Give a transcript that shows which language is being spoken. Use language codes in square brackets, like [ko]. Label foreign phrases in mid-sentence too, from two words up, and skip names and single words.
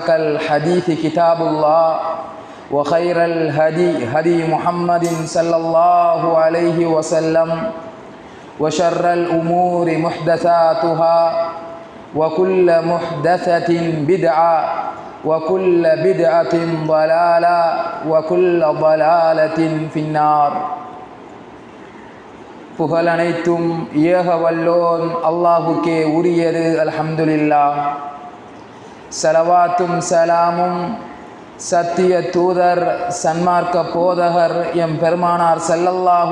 [ar] الحديث كتاب الله وخير الهدي هدي محمد صلى الله عليه وسلم وشر الأمور محدثاتها وكل محدثة بدعة وكل بدعة ضلالة وكل ضلالة في النار [ta] புகழ் அனைத்தும் ஏக வல்லோன் அல்லாஹுக்கே உரியது. அல்ஹம்துலில்லாஹ். ஸலவாத்தும் சலாமும் சத்திய தூதர் சன்மார்க்க போதகர் எம் பெருமானார் ஸல்லல்லாஹு